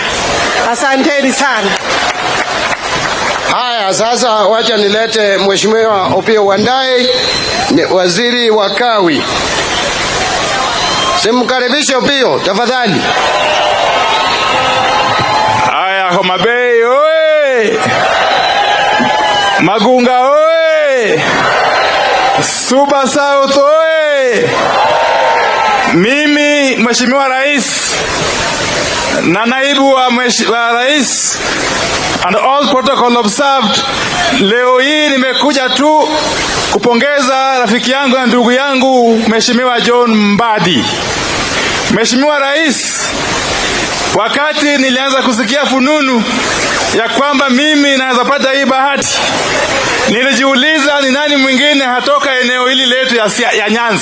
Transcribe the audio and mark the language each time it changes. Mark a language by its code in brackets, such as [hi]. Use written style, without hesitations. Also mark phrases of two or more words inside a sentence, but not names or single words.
[sw] Asanteni sana. Haya, sasa wacha nilete Mheshimiwa Opiyo Wandayi, waziri wa kawi. Simkaribishe Opiyo tafadhali. Haya, Homa Bay oye! Magunga oye! Suba South oye! Mimi Mheshimiwa Rais na naibu wa rais [en] and all protocol observed, [sw] leo hii nimekuja tu kupongeza rafiki yangu na ndugu yangu Mheshimiwa John Mbadi. Mheshimiwa Rais, wakati nilianza kusikia fununu ya kwamba mimi naweza pata hii bahati, nilijiuliza ni nani mwingine hatoka eneo hili letu ya Nyanza.